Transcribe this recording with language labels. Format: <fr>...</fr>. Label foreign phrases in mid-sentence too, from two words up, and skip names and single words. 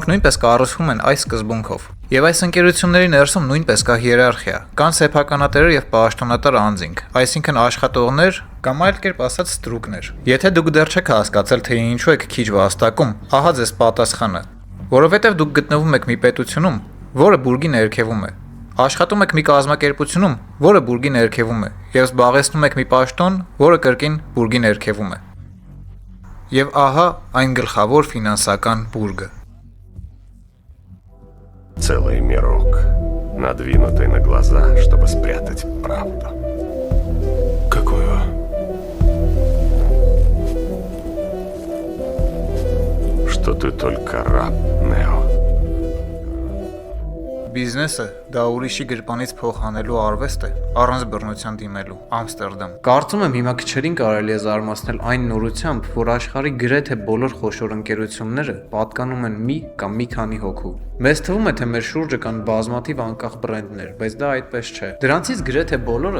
<hy>նույնպես կառուցվում են այս սկզբունքով։ Եվ այս ընկերությունների ներսում նույնպես կա հիերարխիա, կան սեփականատերեր եւ պաշտոնատար անձինք, այսինքն աշխատողներ կամ այլ կերպ ասած ստրուկներ։ Եթե դուք դեռ չեք հասկացել, թե ինչու եք քիչ վաստակում, ահա ձեզ պատասխանը։ Որովհետև դուք գտնվում եք մի պետությունում, որը բուրգի ներքևում է։ Աշխատում եք մի կազմակերպությունում, որը բուրգի ներքևում է, եւ զբաղեցնում եք մի պաշտոն, որը կրկին բուրգի ներքևում է։ Եվ ահա այն գլխավոր ֆինանսական բուրգը։</hy> <ru>Целый мирок, надвинутый на глаза, чтобы спрятать правду. Какую? Что ты только раб, Нео.</ru> <hy>Բիզնեսը դա ուրիշի գրպանից փող հանելու արվեստ է, առանց բռնության դիմելու։ Ամստերդամ։ Կարծում եմ հիմա քչերին կարելի է զարմացնել այն նորությամբ, որ աշխարհի գրեթե բոլոր խոշոր ընկերությունները պատկանում են մի կամ մի քանի հոգու։ Մեզ թվում է, թե մեր շուրջը կան բազմաթիվ անկախ բրենդներ, բայց դա այդպես չէ։ Դրանցից գրեթե բոլորը</hy>